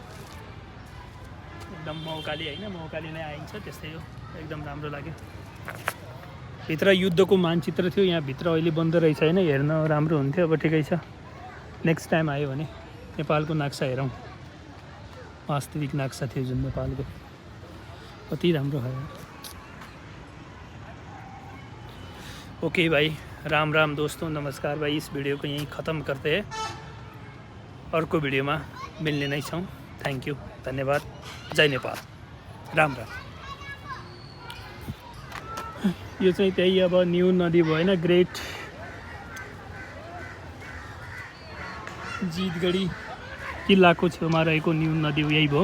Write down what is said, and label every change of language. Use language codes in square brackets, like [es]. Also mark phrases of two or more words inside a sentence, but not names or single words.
[ne] एकदम मौकाले होइन, मौकाले नै आइन्छ, त्यस्तै हो। एकदम राम्रो लाग्यो। भित्र युद्धको मानचित्र थियो, यहाँभित्र अहिले बन्द रहेछ होइन, हेर्न राम्रो हुन्थ्यो। अब ठिकै छ, [en] next time [ne] आयो भने नेपालको नक्सा हेरौँ। वास्तविक नक्सा थियो जुन नेपालको, कति राम्रो है। [hi] ओके भाई, राम राम दोस्तों, नमस्कार भाई। इस वीडियो को यहीं ख़त्म करते हैं, [ne] अर्को भिडियोमा मिल्ने नै छौँ। [en] thank you, [ne] धन्यवाद। जय नेपाल, राम राम। यो चाहिँ त्यही अब न्यू नदी भयो होइन, ग्रेट जितगढी किल्लाको छेउमा रहेको न्यू नदी यही भयो।